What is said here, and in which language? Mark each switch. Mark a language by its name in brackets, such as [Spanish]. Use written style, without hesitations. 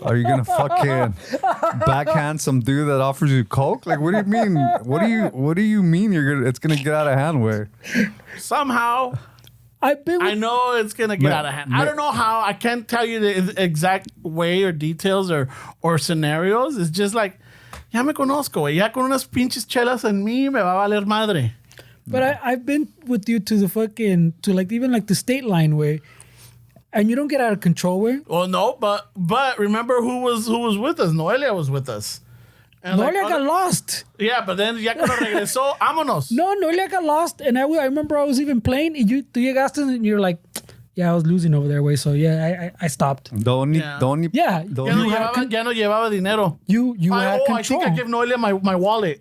[English] Are you gonna fucking backhand some dude that offers you coke? Like, what do you mean? What do you mean it's gonna get out of hand, way? somehow I've been. I know it's gonna get out of hand. I don't know how. I can't tell you the exact way or details or scenarios. It's just like, [Spanish] ya me conozco, güey. Ya con unas pinches chelas en mí me va a valer madre. [English] But I've been with you to the fucking even the state line way, and you don't get out of control way. Well, no, but remember who was with us? Noelia was with us. And Noelia got lost. Yeah, but then [Spanish] ya cuando regresó, vámonos. [English] No, Noelia got lost, and I remember I was even playing, and [Spanish] tú llegaste, [English] and you're like, yeah, I was losing over there, way. So yeah, I stopped. The only Yeah. [Spanish] Ya no llevaba dinero. [English] You had control. I think I gave Noelia my wallet.